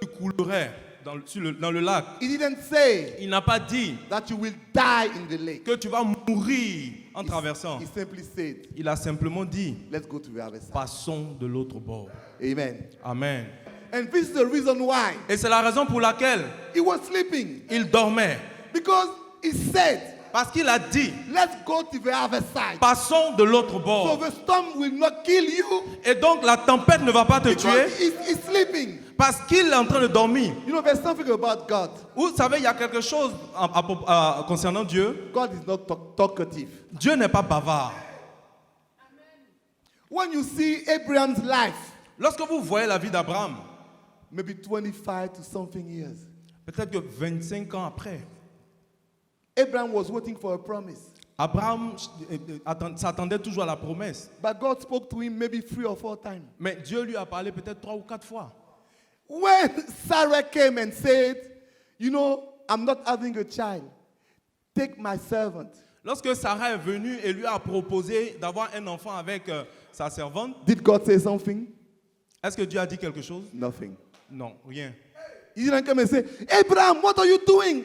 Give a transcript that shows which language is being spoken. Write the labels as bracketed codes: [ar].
[fr] tu coulerais dans le lac. [en] He didn't say [fr] Il n'a pas dit [en] that you will die in the lake. [fr] que tu vas mourir en traversant. [en] He simply said, [fr] Il a simplement dit, [en] let's go to the other side. [fr] passons de l'autre bord. Amen. Amen. [en] And this is the reason why [fr] Et c'est la raison pour laquelle [en] he was sleeping. [fr] il dormait. [en] Because he said, [fr] Parce qu'il a dit, [en] let's go to the other side. [fr] passons de l'autre [en] So [fr] bord. [en] the storm will not kill you [fr] Et donc la tempête ne va pas te tuer [en] because he's sleeping. [fr] parce qu'il est en train de dormir. [en] You know, there's something about God. [fr] Vous savez, il y a quelque chose concernant Dieu. [en] God is not talkative. [fr] Dieu n'est pas bavard. [en] When you see Abraham's life, [fr] Lorsque vous voyez la vie d'Abraham, [en] maybe 25 to something years, [fr] peut-être que 25 ans après, [en] Abraham was waiting for a promise. [fr] Abraham s'attendait toujours à la promesse. [en] But God spoke to him maybe 3 or 4 times. [fr] Mais Dieu lui a parlé peut-être 3 ou 4 fois. [en] When Sarah came and said, you know, I'm not having a child, take my servant. [fr] Lorsque Sarah est venue et lui a proposé d'avoir un enfant avec sa servante, [en] Did God say something? [fr] est-ce que Dieu a dit quelque chose? [en] Nothing. [fr] Non, rien. [en] He didn't come and say, Abraham, what are you doing?